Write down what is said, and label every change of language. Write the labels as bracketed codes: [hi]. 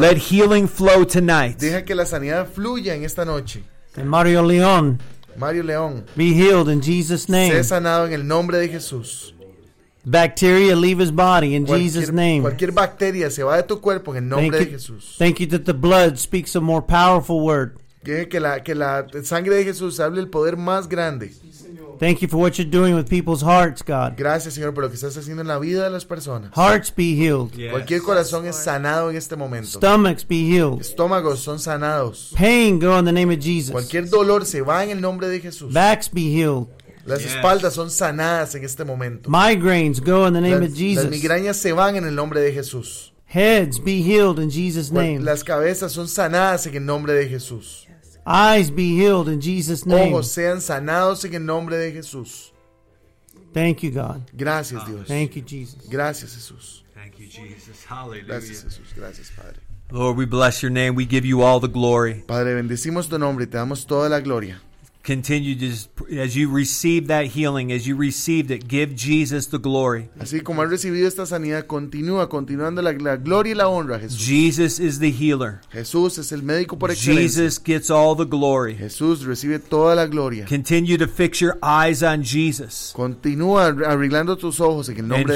[en] let healing flow tonight. [es] Deja que la sanidad fluya en esta noche. [en] And Mario León. [es] Mario León. [en] Be healed in Jesus' name. [es] Sé sanado en el nombre de Jesús. [en] Bacteria leave his body in [es] cualquier, [en] Jesus' name. [es] Cualquier bacteria se va de tu cuerpo en el nombre de Jesús. [en] Thank you that the blood speaks a more powerful word. [es] Que la sangre de Jesús hable el poder más grande. [en] Thank you for what you're doing with people's hearts, God. [es] Gracias, Señor, por lo que estás haciendo en la vida de las personas. [en] Hearts be healed. Yes. [es] Cualquier corazón es sanado en este momento. [en] Stomachs be healed. [es] Estómagos son sanados. [en] Pain go in the name of Jesus. [es] Cualquier dolor se va en el nombre de Jesús. [en] Backs be healed. [es] Las [en] yes [es] espaldas son sanadas en este momento. [en] Migraines go in the name [es] las [en] of Jesus. [es] Las migrañas se van en el nombre de Jesús. [en] Heads be healed in Jesus name. [es] Las cabezas son sanadas en el nombre de Jesús. [en] Eyes be healed in Jesus name. [es] Ojos sean sanados en el nombre de Jesús. [en] Thank you God. [es] Gracias Dios. [en] Thank you Jesus. [es] Gracias Jesús. [en] Thank you Jesus. Hallelujah. [es] Gracias Jesús. Gracias Padre. [en] Lord, we bless your name. We give you all the glory. [es] Padre, bendecimos tu nombre y te damos toda la gloria. [en] Continue to just, as you receive that healing, as you received it, give Jesus the glory. [es] Así como has recibido esta sanidad, continúa continuando la gloria y la honra, Jesús. [en] Jesus is the healer. [es] Jesús es el médico por excelencia. [en] Jesus gets all the glory. [es] Jesús recibe toda la gloria. [en] Continue to fix your eyes on Jesus. [es] Continúa arreglando tus ojos en el nombre